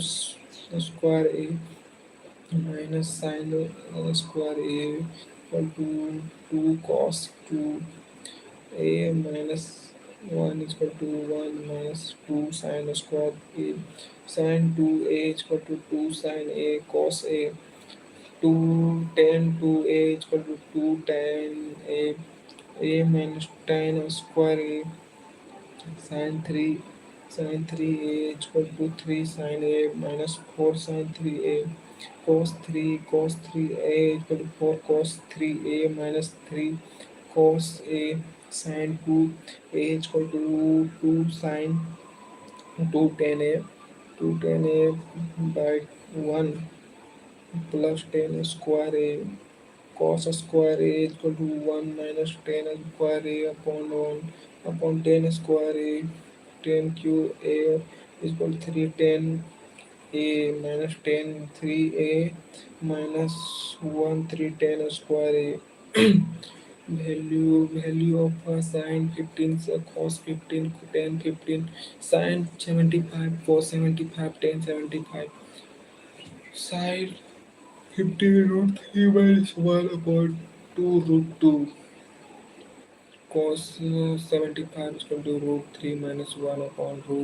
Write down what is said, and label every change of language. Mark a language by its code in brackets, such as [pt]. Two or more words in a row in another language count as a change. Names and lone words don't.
[en] square A minus sin square A equal to 2 cos 2 A minus 1 is equal to 1 minus 2 sin square A sin 2A is equal to 2 sin A cos A 2 tan 2A is equal to 2 tan A minus tan square A sin 3A is equal to 3 sin A minus 4 sin 3A cos 3A is equal to 4 cos 3A minus 3 cos A sin 2A is equal to 2 sin 2 tan A 2 tan A by 1 plus tan square A cos square A is equal to 1 minus tan square A upon 1 upon tan square A tan cube A is equal to 3 tan A minus tan 3A minus 1 3 tan square A value of sin 15 cos 15 tan 15 sin 75 cos 75 tan 75 sin 15 root 3 minus 1 upon 2 root 2 cos 75 is equal to root 3 minus 1 upon